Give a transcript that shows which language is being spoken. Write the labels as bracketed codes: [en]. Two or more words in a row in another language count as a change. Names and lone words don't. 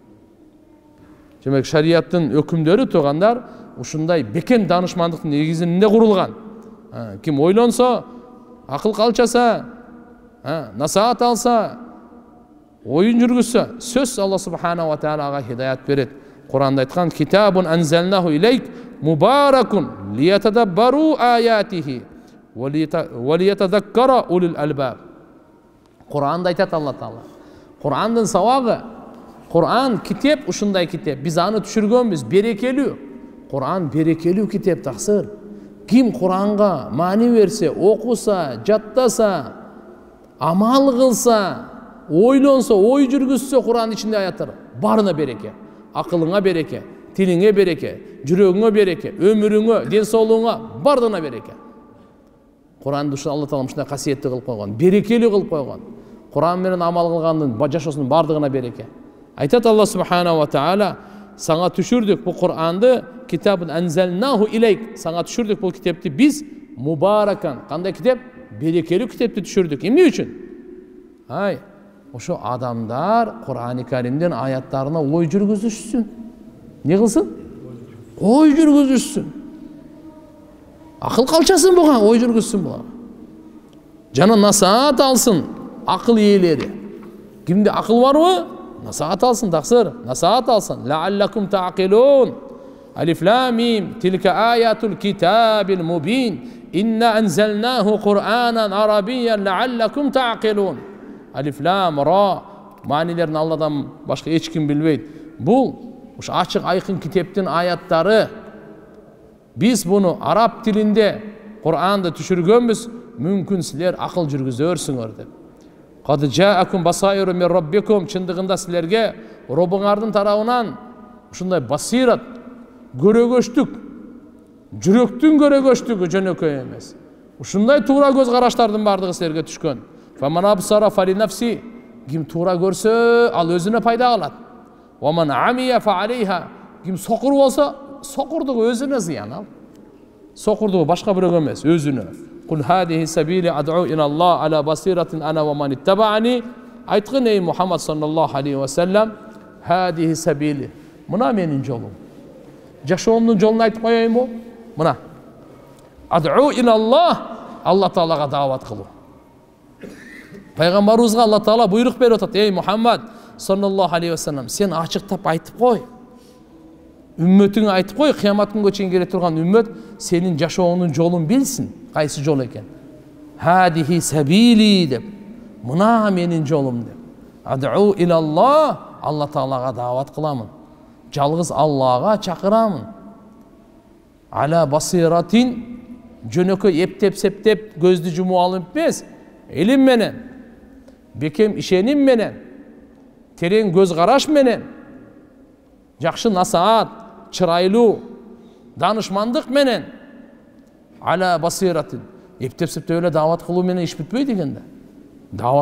[ky] Демек шарияттын өкүмдөрү туугандар ушундай бекем данышмандыктын негизинде курулган. Ким ойлонсо, акыл калчаса, насаат алса, оюн жүргүзсө, сөз Алла [ar] سبحانه وتعالى [ky] хидаят берет. Куранда айткан [ar] كتاب أنزلناه إليك مبارك ليتدبروا آياته وليتذكر أولو الألباب. [ky] Куранда айтат Алла Таала. Курандын сабагы, Куран китеп ушундай китеп. Биз аны түшүргөнбүз, берекелүү. Куран берекелүү китеп таксыр. Ким Куранга маани берсе, окуса, жаттаса, амал кылса, ойлонсо, ой жүргүзсө Куран ичинде аяттар барына береке. Акылыңа береке, тилиңе береке, жүрөгүңө береке, өмүрүңө, ден соолугуңа бардыгына береке. Куранды Алла Таала ушундай касиеттүү кылып койгон, берекелүү кылып койгон. Куран менен амал кылгандын жашоосунун бардыгына береке. Айтат Алла [ar] سبحانه وتعالى, [ky] сага түшүрдүк бул Кур'анды, [ar] كتاب أنزلناه إليك, [ky] сага түшүрдүк бул китепти биз мубаракан. Кандай китеп? Берекелүү китепти түшүрдүк. Эмне үчүн? Ошо адамдар Кур'ан-ы Каримдин аяттарына ой жүргүзүшсүн. Не кылсын? Ой жүргүзүшсүн. Акыл калчасын буга, ой жүргүзсүн буга. Жана насаат алсын акыл ээлери. Кимде акыл барбы? Насаат алсын таксыр, насаат алсын. [ar] لعلكم تعقلون. الم تلك آيات الكتاب المبين. إنا أنزلناه قرآنا عربيا لعلكم تعقلون. الر [ky] маанилерин Алладан башка эч ким билбейт. Бул ушу ачык айкын китептин аяттары. Биз буну араб тилинде Кур'анды түшүргөнбүз, мүмкүн силер акыл жүргүзөрсүңөр деп. [ar] قد جاءكم بصائر من ربكم, [ky] чындыгында силерге Робуңардын тарабынан ушундай басират, көрөгөчтүк, жүрөктүн көрөгөчтүгү жөнөкөй эмес. Ушундай туура көз караштардын бардыгы силерге түшкөн. [ar] فمن أبصر فلنفسه, [ky] ким туура көрсө, ал өзүнө пайда алат. [ar] ومن عمي فعليها, [ky] ким сокур болсо, сокурдугу өзүнө зыян ал. Сокурдугу башка бирөөгө эмес, өзүнө. [ar] قل هذه سبيلي أدعو إلى الله على بصيرة أنا ومن اتبعني. [ky] Айткын ey [ar] محمد صلى الله عليه وسلم, هذه سبيلي. [ky] Мына менин жолум. Жашоомдун жолун айтып коеюнбу? Мына. [ar] أدعو إلى الله, [ky] Алла Таалага даават кылуу. Пайгамбарыбызга Алла Таала буйрук берип атат. [ar] Ey محمد صلى الله عليه وسلم, [ky] сен ачыктап айтып кой. Үммөтүңө айтып кой, кыямат күнгө чейин келе турган үммөт сенин жашооңдун жолун билсин, кайсы жол экен. [ar] هذه سبيلي [ky] деп. Мына менин жолум деп. [ar] أدعو إلى الله, [ky] Алла Таалага даават кыламын. Жалгыз Аллага чакырамын. [ar] على بصيرة, [ky] жөнөкөй эптеп септеп көздү жумуп алып эмес, илим менен, бекем ишеним менен, терең көз караш менен, жакшы насаат, чырайлуу, данышмандык менен, [ar] على بصيرة, [ky] эптеп септеп эле даават кылуу менен иш бүтпөйт экен да.